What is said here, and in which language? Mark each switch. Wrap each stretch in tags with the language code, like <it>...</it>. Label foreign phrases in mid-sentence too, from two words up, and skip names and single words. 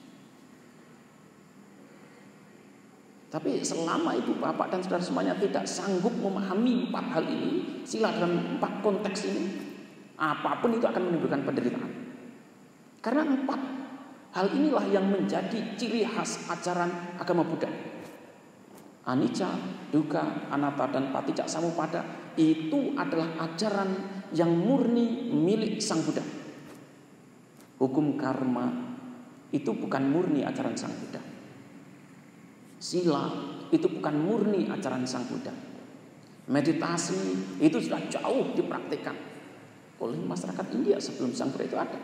<id>Tapi selama ibu bapak dan saudara semuanya tidak sanggup memahami 4 hal ini, sila dalam 4 konteks ini, apapun itu akan menimbulkan penderitaan. Karena 4 hal inilah yang menjadi ciri khas ajaran agama Buddha.</id> <pi>Anicca, dukkha, anatta,</pi> <id>dan</id> <pi>paticca samuppada</pi> <id>itu adalah ajaran yang murni milik Sang Buddha. Hukum karma itu bukan murni ajaran Sang Buddha. Sila itu bukan murni ajaran Sang Buddha. Meditasi itu sudah jauh dipraktikkan oleh masyarakat India sebelum Sang Buddha itu ada.</id>